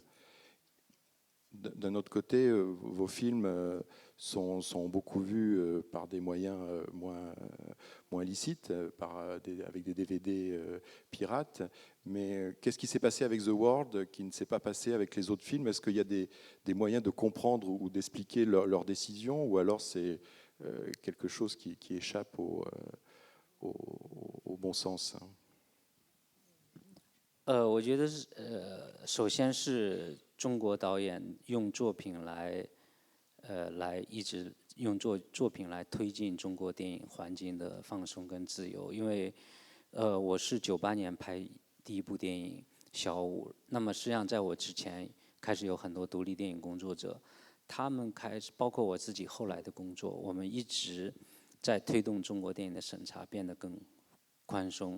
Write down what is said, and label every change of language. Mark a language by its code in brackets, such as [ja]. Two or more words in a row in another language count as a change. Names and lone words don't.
[fr] D'un autre côté, vos films sont beaucoup vus par des moyens moins licites, avec des DVD pirates. Mais qu'est-ce qui s'est passé avec The World qui ne s'est pas passé avec les autres films? Est-ce qu'il y a des moyens de comprendre ou d'expliquer leurs décisions, ou alors c'est quelque chose qui échappe au bon sens? [zh] 我觉得首先是中国导演用作品来一直用作品来推进中国电影环境的放松跟自由。因为我是98年拍第一部电影《小五》，那么实际上在我之前开始有很多独立电影工作者，他们开始包括我自己后来的工作，我们一直在推动中国电影的审查变得更宽松。